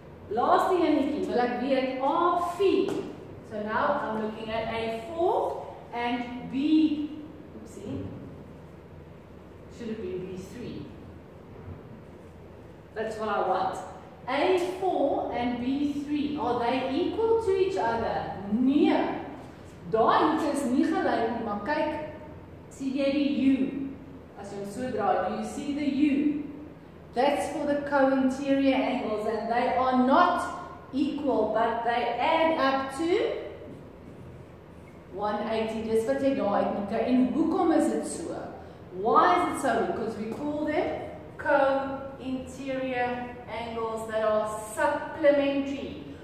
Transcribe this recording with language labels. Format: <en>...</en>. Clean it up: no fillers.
<af>Laaste enetjie, wil ek weet A4.</af> <en>So now I'm looking at A4 and B, oopsie, should it be B3? That's what I want. A4 and B3, are they equal to each other?</en> <af>Nee. Daai hoeke is nie gelyk nie, maar kyk, sien jy die U? As jy hom so draai,</af> <en>do you see the U? That's for the co-interior angles, and they are not equal, but they add up to 180.</en> <af>Dis wat jy daar uitmaak. En hoekom is dit so?</af> <en>Why is it so? Because we call them co-interior angles that are supplementary.</en>